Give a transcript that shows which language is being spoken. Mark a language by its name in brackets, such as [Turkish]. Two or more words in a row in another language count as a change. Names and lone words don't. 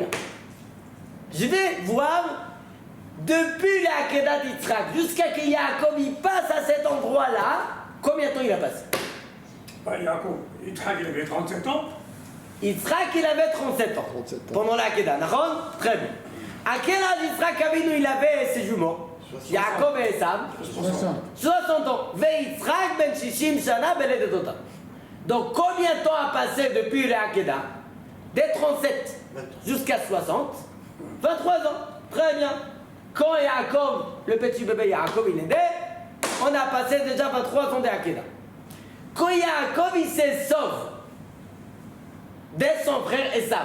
[French] Je vais voir depuis la Akedat Yitzhak jusqu'à que Yaakov il passe à cet endroit-là, combien de temps il a passé? Yaakov, Yitzhak, il avait 37 ans. Yitzhak, il avait 37 ans. 37 ans. Pendant la Akedah, Naron? Très bien. À quel âge Yitzhak Avinu il avait ses jumeaux? Yaakov et Esav? 60 ans. [Hebrew] ויצחק בן שישים שנה בלדת אתם. [French] Donc combien de temps a passé depuis la Akedah? Dès 37 jusqu'à 60? 23 ans. Très bien. Quand Yaakov, le petit bébé Yaakov, il est né, on a passé déjà 23 ans de Akedah. Quand Yaakov, il se sauve dès son frère Esav.